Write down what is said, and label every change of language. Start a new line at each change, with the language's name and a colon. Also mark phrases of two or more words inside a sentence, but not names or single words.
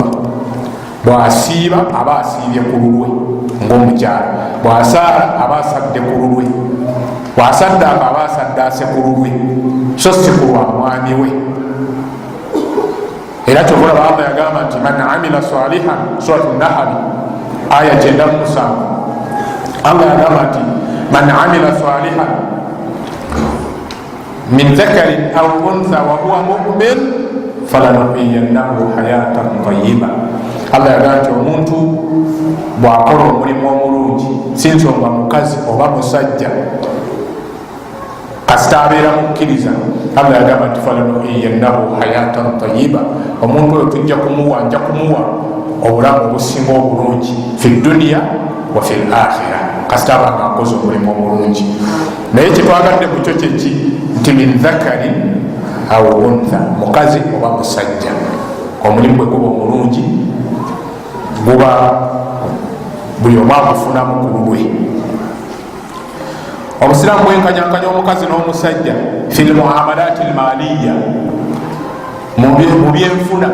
Ganda: Bwasiiba aba asiibye ku lulwe ng'omukyala, bwasaala aba asadde ku lulwe, bwasaddaaka aba asaddaase ku lulwe, so si ku lwa mwami we. Era kyovula Allah yagamba nti
Arabic: من عمل صالحا، سورة النحل آية 97,
Ganda: Allah yagamba nti
Arabic: من عمل صالحا من ذكر أو أنثى وهو مؤمن فلنحيينه حياة طيبة.
Ganda: Allah yagamba nti omuntu bwakola omulimu omulungi, si nsonga mukazi oba musajja, kasita abeera mukkiriza, Allah yagamba nti
Arabic: فلنحيينه حياة طيبة,
Ganda: omuntu oyo tujja kumuwa obulamu obusinga obulungi
Arabic: في الدنيا وفي الآخرة,
Ganda: kasita abanga akoze omulimu omulungi. Naye kyetwagadde mu kyo kyeki nti
Arabic: من ذكر أو أنثى,
Ganda: mukazi oba musajja, omulimu bwe guba omulungi guba buli omu agufunamu ku lulwe. Obusiraamu bwenkanyankanya omukazi n'omusajja
Arabic: في المعاملات المالية,
Ganda: mu byenfuna.